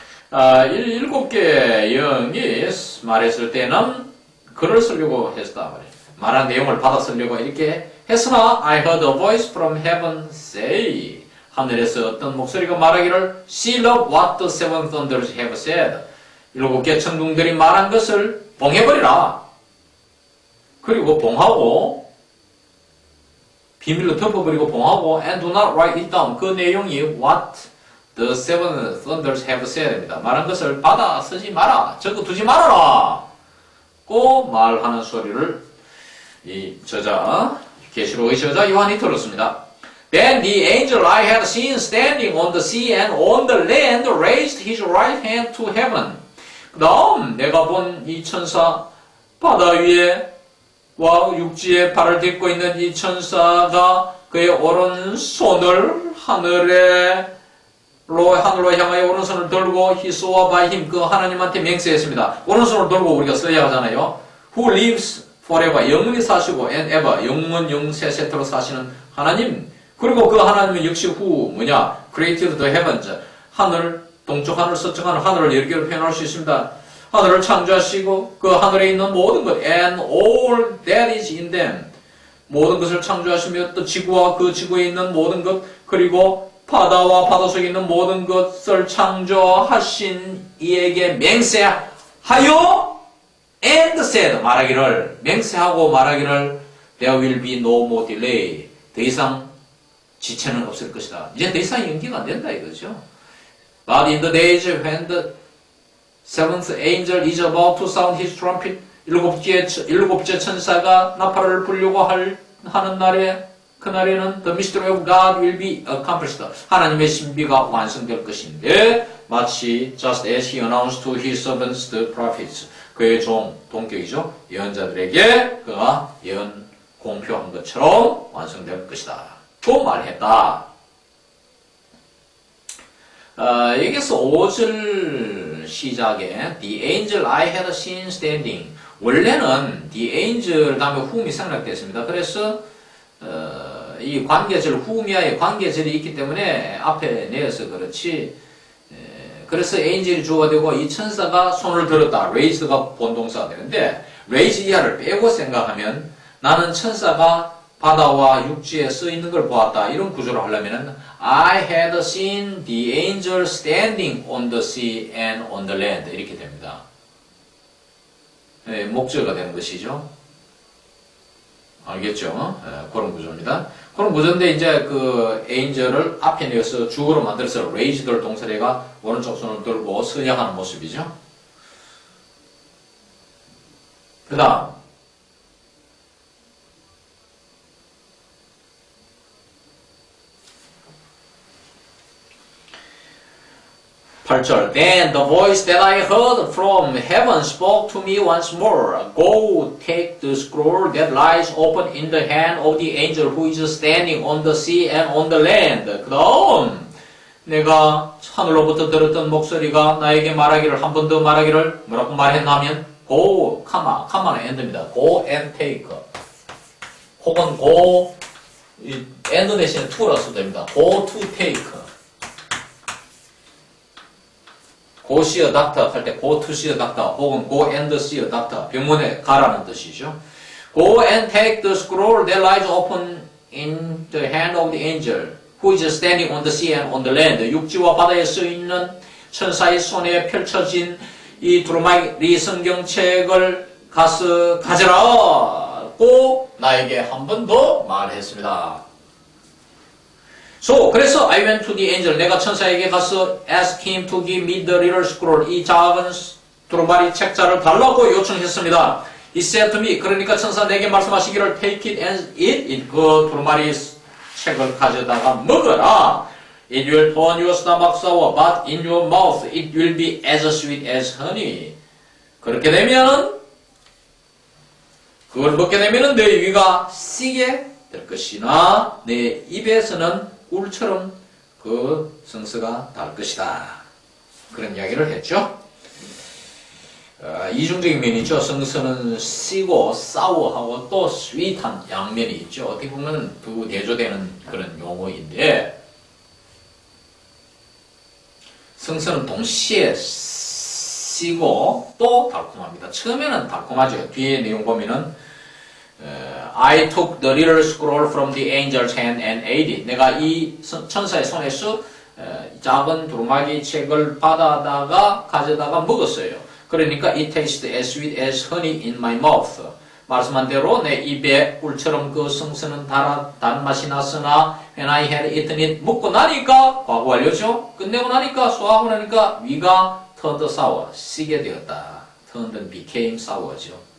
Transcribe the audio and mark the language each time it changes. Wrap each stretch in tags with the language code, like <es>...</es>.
<ko>7개의 영이 말했을 때는 글을 쓰려고 했다 말이에요. 말한 내용을 받아 쓰려고 이렇게 했으나</ko> <en>I heard a voice from heaven say,</en> <ko>하늘에서 어떤 목소리가 말하기를</ko> <en>seal up what the seven thunders have said,</en> <ko>7개 천둥들이 말한 것을 봉해버리라. 그리고 봉하고 비밀로 덮어버리고 봉하고</ko> <en>and do not write it down,</en> <ko>그 내용이</ko> <en>what the seven thunders have said</en> <ko>입니다. 말한 것을 받아 쓰지 마라, 적어두지 말아라 고 말하는 소리를 이 저자, 계시록의 저자 요한이 들었습니다.</ko> <en>Then the angel I had seen standing on the sea and on the land raised his right hand to heaven.</en> <ko>그 다음 내가 본 이 천사, 바다 위에 와 육지에 발을 딛고 있는 이 천사가 그의 오른손을 하늘로 향하여 오른손을 들고</ko> <en>he swore by him,</en> <ko>그 하나님한테 맹세했습니다. 오른손을 들고 우리가 써야 하잖아요.</ko> <en>Who lives forever,</en> <ko>영원히 사시고</ko> <en>and ever,</en> <ko>영원 영세세토로 사시는 하나님. 그리고 그 하나님은 역시 who 뭐냐,</ko> <en>created the heavens,</en> <ko>하늘, 동쪽 하늘, 서쪽 하늘, 하늘을 여러 개로 표현할 수 있습니다. 하늘을 창조하시고 그 하늘에 있는 모든 것</ko> <en>and all that is in them,</en> <ko>모든 것을 창조하시며 또 지구와 그 지구에 있는 모든 것, 그리고 바다와 바다 속에 있는 모든 것을 창조하신 이에게 맹세하여</ko> <en>and said,</en> <ko>말하기를, 맹세하고 말하기를</ko> <en>there will be no more delay,</en> <ko>더 이상 지체는 없을 것이다. 이제 더 이상 연기가 안 된다 이거죠.</ko> <en>But in the days when the seventh angel is about to sound his trumpet,</en> <ko>일곱째 천사가 나팔을 불려고 하는 날에, 그날에는</ko> <en>the mystery of God will be accomplished,</en> <ko>하나님의 신비가 완성될 것인데, 마치</ko> <en>just as he announced to his servants the prophets,</en> <ko>그의 종, 동격이죠, 예언자들에게 그가 예언 공표한 것처럼 완성될 것이다 또 말했다. 여기서 5절 시작에</ko> <en>the angel I had seen standing,</en> <ko>원래는 the angel 다음에 whom이 생략됐습니다. 그래서 이 관계절 whom이야의 관계절이 있기 때문에 앞에 내어서 그렇지, 그래서 angel이 주어가 되고 이 천사가 손을 들었다, raised가 본동사가 되는데 raise 이하를 빼고 생각하면 나는 천사가 바다와 육지에 써 있는 걸 보았다, 이런 구조로 하려면은</ko> <en>I had seen the angel standing on the sea and on the land,</en> <ko>이렇게 됩니다. 네, 목적어가 되는 것이죠. 알겠죠? 네, 그런 구조입니다. 그런 구조인데 이제 그 angel을 앞에 내어서 주어로 만들어서 raised를 동사래가 오른쪽 손을 들고 선양하는 모습이죠. 그 다음 8절</ko> <en>Then the voice that I heard from heaven spoke to me once more. Go take the scroll that lies open in the hand of the angel who is standing on the sea and on the land.</en> <ko>그 다음 내가 하늘로부터 들었던 목소리가 나에게 말하기를, 한 번 더 말하기를 뭐라고 말했냐면 Go, 카마는 end입니다.</ko> <en>Go and take.</en> <ko>혹은 go, end 대신에 to라 써도 됩니다.</ko> <en>Go to take. Go see a doctor</en> <ko>할 때</ko> <en>go to see a doctor 혹은 go and see a doctor,</en> <ko>병원에 가라는 뜻이죠.</ko> <en>Go and take the scroll that lies open in the hand of the angel who is standing on the sea and on the land.</en> <ko>육지와 바다에 써 있는 천사의 손에 펼쳐진 이 두루마리 성경책을 가서 가져라고 나에게 한 번 더 말했습니다.</ko> <en>그래서 I went to the angel,</en> <ko>내가 천사에게 가서</ko> <en>ask him to give me the little scroll,</en> <ko>이 작은 두루마리 책자를 달라고 요청했습니다.</ko> <en>He said to me,</en> <ko>그러니까 천사 내게 말씀하시기를</ko> <en>take it and eat it.</en> <ko>그 두루마리 책을 가져다가 먹어라.</ko> <en>It will turn your stomach sour, but in your mouth it will be as sweet as honey.</en> <ko>그렇게 되면 그걸 먹게 되면 내 위가 쓰게 될 것이나 내 입에서는 꿀처럼 그 성서가 달 것이다. 그런 이야기를 했죠. 이중적인 면이 있죠. 성서는 쓰고 사워하고 또 스윗한 양면이 있죠. 어떻게 보면 두 대조되는 그런 용어인데 성서는 동시에 쓰고 또 달콤합니다. 처음에는 달콤하죠. 뒤에 내용 보면은</ko> <en>I took the little scroll from the angel's hand and ate it.</en> <ko>내가 이 천사의 손에서 작은 두루마리 책을 받아다가 가져다가 먹었어요. 그러니까</ko> <en>it tasted as sweet as honey in my mouth.</en> <ko>말씀한 대로 내 입에 꿀처럼 그 성서는 단맛이 났으나</ko> <en>when I had eaten it</en> <ko>먹고 나니까 과거 완료죠. 끝내고 나니까 소화하고 나니까 위가</ko> <en>turned sour</en> <ko>쓰게 되었다.</ko> <en>turned became sour죠.</en>